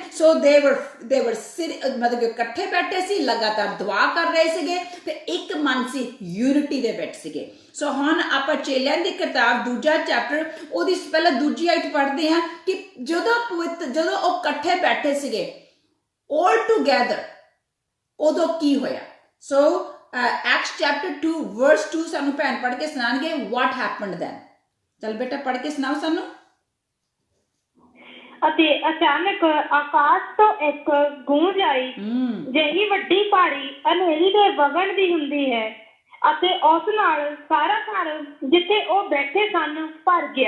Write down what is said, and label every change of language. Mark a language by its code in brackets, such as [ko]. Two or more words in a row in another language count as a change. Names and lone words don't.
[pa] ਸੋ ਦੇ ਵਰ ਮਤਲਬ ਇਕੱਠੇ ਬੈਠੇ ਸੀ, ਲਗਾਤਾਰ ਦੁਆ ਕਰ ਰਹੇ ਸੀਗੇ ਤੇ ਇੱਕ ਮਨ ਸੀ, ਯੂਨਿਟੀ ਦੇ ਵਿੱਚ ਸੀਗੇ। ਸੋ ਹੁਣ ਆਪਾਂ ਚੇਲਿਆਂ ਦੀ ਕਿਤਾਬ 2 ਚੈਪਟਰ ਉਹਦੀ ਪਹਿਲਾਂ 2 ਆਇਤ ਪੜ੍ਹਦੇ ਹਾਂ ਕਿ ਜਦੋਂ ਉਹ ਇਕੱਠੇ ਬੈਠੇ ਸੀਗੇ [en] all together, [pa] ਉਦੋਂ ਕੀ ਹੋਇਆ। ਸੋ [en] Acts chapter 2 verse 2 [pa] ਸਾਨੂੰ ਭੈਣ ਪੜ੍ਹ ਕੇ ਸੁਣਾਣਗੇ [en] what happened then। [pa] ਚਲ ਬੇਟਾ ਪੜ੍ਹ ਕੇ ਸੁਣਾਓ ਸਾਨੂੰ। ਅਤੇ ਅਚਾਨਕ ਆਕਾਸ਼ ਤੋਂ ਇੱਕ ਗੂੰਜ ਆਈ, ਜਿਹੀ ਵੱਡੀ ਪਹਾੜੀ ਹਨੇਰੀ ਦੇ ਵਗਣ ਦੀ ਹੁੰਦੀ ਹੈ, ਅਤੇ ਉਸ ਨਾਲ ਸਾਰਾ ਘਰ ਜਿੱਥੇ ਉਹ ਬੈਠੇ ਸਨ ਭਰ ਗਿਆ।